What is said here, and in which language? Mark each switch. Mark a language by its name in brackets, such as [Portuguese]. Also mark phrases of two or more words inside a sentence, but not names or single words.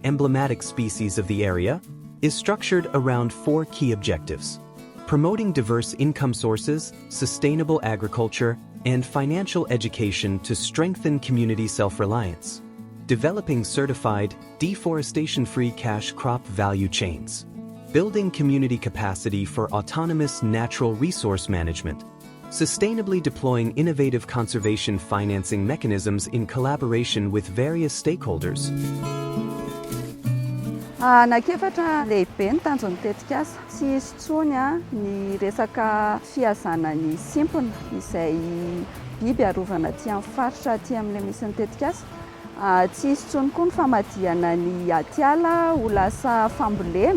[English] emblematic species of the area, is structured around 4 key objectives: promoting diverse income sources, sustainable agriculture, and financial education to strengthen community self-reliance, developing certified, deforestation-free cash crop value chains, building community capacity for autonomous natural resource management, sustainably deploying innovative conservation financing mechanisms in collaboration with various stakeholders. [Malagasy] Nakefatra lehibe ny tanjony tetika asa. Tsy hisy tsony ny resaka fiazana ny simpona izay biby arovana aty amin'ny faritra aty amin'ilay misy ny tetika asa. Tsy hisy tsony koa ny famadihana ny atiala ho lasa fambolena.